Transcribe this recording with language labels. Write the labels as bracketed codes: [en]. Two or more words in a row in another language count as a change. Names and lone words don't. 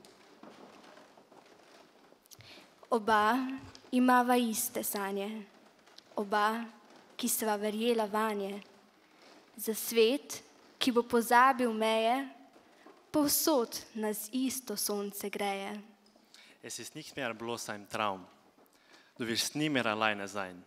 [sl] Oba imava iste sanje, oba, ki sva verjela vanje, za svet, ki bo pozabil meje, povsod nas isto sonce greje. [de] Es ist nicht mehr bloß ein Traum. Du wirst nie mehr alleine sein.